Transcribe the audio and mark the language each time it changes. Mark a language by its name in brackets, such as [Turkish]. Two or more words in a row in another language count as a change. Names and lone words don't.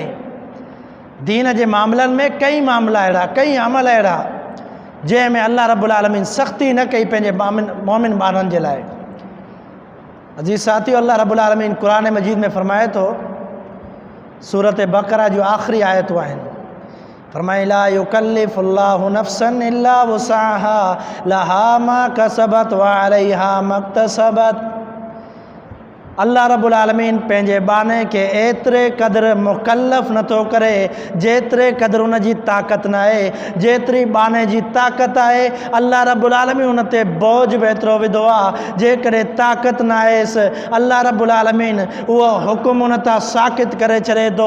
[Sindhi] दीन जे मामलनि में कई मामला अहिड़ा, कई अमल अहिड़ा जंहिंमें [Arabic] الله رب العالمين [Sindhi] सख़्ती न कई पंहिंजे मोमिन ॿारनि जे लाइ। अजीज़ साथियो, [Arabic] الله رب العالمين [Sindhi] क़ुरान मजीद में फरमाए थो, सूरत बक़रा जो आख़िरी आयतूं आहिनि, फरमाए [Arabic] لا يكلف الله نفسا إلا وسعها لها ما كسبت وعليها ما اكتسبت. الله رب العالمين [Sindhi] पंहिंजे बाने खे एतिरे क़दुरु मुकल्लफ़ नथो करे जेतिरे क़दुरु उन जी ताक़त न आहे। जेतिरी बाने जी ताक़त आहे [Arabic] الله رب العالمين [Sindhi] उन ते बोझ बि एतिरो विधो आहे। जेकॾहिं ताक़त न आहेसि [Arabic] الله رب العالمين [Sindhi] उहो हुकुम उन तां साक़ित करे छॾे थो।